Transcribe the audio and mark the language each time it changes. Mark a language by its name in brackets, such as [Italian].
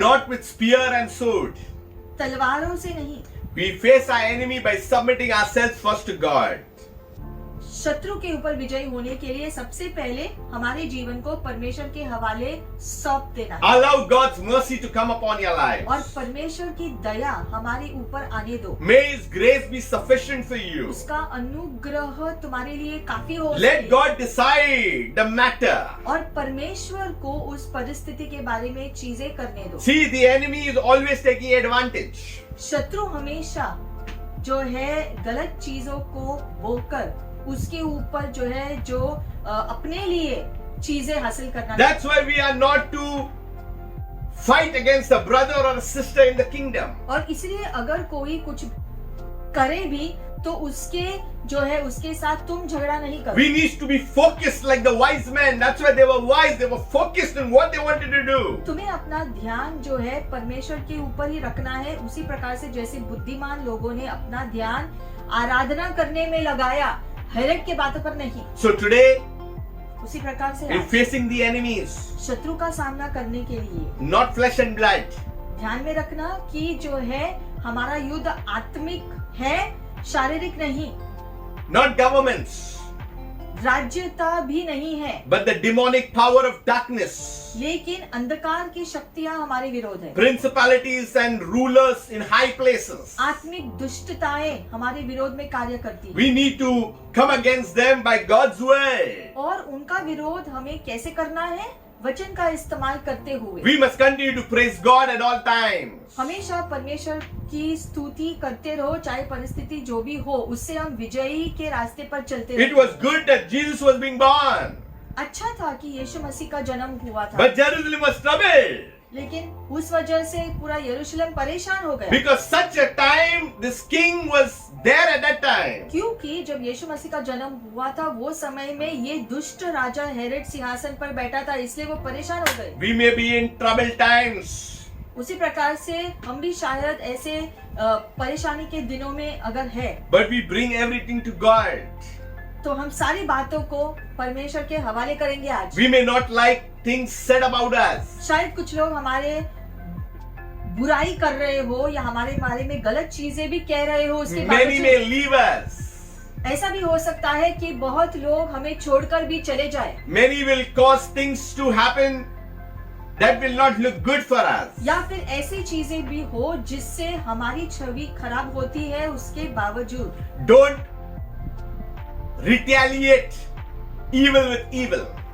[English] Not with spear and sword. [Hindi] तलवारों से नहीं, [English] We face our enemy by submitting ourselves first to God. [Hindi] शत्रु के ऊपर विजयी होने के लिए सबसे पहले हमारे जीवन को परमेश्वर के हवाले सौंप देना है [English] Allow God's mercy to come upon your life. [Hindi] और परमेश्वर की दया हमारे ऊपर आने दो। [English] May His grace be sufficient for you. [Hindi] उसका अनुग्रह तुम्हारे लिए काफी हो [English] Let [Hindi] सके। [English] God decide the matter. [Hindi] और परमेश्वर को उस परिस्थिति के बारे में चीजें करने दो। [English] See, the enemy is always taking advantage. [Hindi] शत्रु हमेशा जो है गलत चीजों को बोकर उसके ऊपर जो है जो अपने लिए चीजें हासिल करना। [English] That's why we are not to fight against a brother or a sister in the kingdom. [Hindi] और इसलिए अगर कोई कुछ करे भी तो उसके जो है उसके साथ तुम झगड़ा नहीं करो। [English] We need to be focused like the wise men. That's why they were wise. They were focused on what they wanted to do. [Hindi] तुम्हें अपना ध्यान जो है परमेश्वर के ऊपर ही रखना है, उसी प्रकार से जैसे बुद्धिमान लोगों ने अपना ध्यान आराधना करने में लगाया, हेरोद के बातों पर नहीं। [English] So today, [Hindi] उसी प्रकार से [English] in [Hindi] आज [English] facing the enemies, [Hindi] शत्रु का सामना करने के लिए [English] not flesh and blood, [Hindi] ध्यान में रखना कि जो है हमारा युद्ध आत्मिक है, शारीरिक नहीं, [English] not governments, [Hindi] राज्यता भी नहीं है, [English] but the demonic power of darkness, [Hindi] लेकिन अंधकार की शक्तियां हमारे विरोध है। [English] principalities and rulers in high places. [Hindi] आत्मिक दुष्टताएं हमारे विरोध में कार्य करती है [English] We need to come against them by God's word. [Hindi] और उनका विरोध हमें कैसे करना है? वचन का इस्तेमाल करते हुए। [English] We must continue to praise God at all times. [Hindi] हमेशा परमेश्वर की स्तुति करते रहो, चाहे परिस्थिति जो भी हो, उससे हम विजयी के रास्ते पर चलते [English] It [Hindi] रहो। [English] was good that Jesus was being born, [Hindi] अच्छा था कि यीशु मसीह का जन्म हुआ था, [English] but Jerusalem was troubled. [Hindi] लेकिन उस वजह से पूरा यरूशलेम परेशान हो गया, [English] Because such a time, this king was there at that time. [Hindi] क्योंकि जब यीशु मसीह का जन्म हुआ था वो समय में ये दुष्ट राजा हेरोद सिंहासन पर बैठा था, इसलिए वो परेशान हो गए। [English] We may be in troubled times, [Hindi] उसी प्रकार से हम भी शायद ऐसे परेशानी के दिनों में अगर है, [English] but we bring everything to God. [Hindi] तो हम सारी बातों को परमेश्वर के हवाले करेंगे आज। [English] We may not like things said about us. [Hindi] शायद कुछ लोग हमारे बुराई कर रहे हो या हमारे बारे में गलत चीजें भी कह रहे हो, उसके [English] Many may [Hindi] बावजूद [English] leave us. [Hindi] ऐसा भी हो सकता है कि बहुत लोग हमें छोड़कर भी चले जाए, [English] Many will cause things to happen that will not look good for us. [Hindi] या फिर ऐसी चीजें भी हो जिससे हमारी छवि खराब होती है। उसके बावजूद [English] Don't retaliate evil with evil.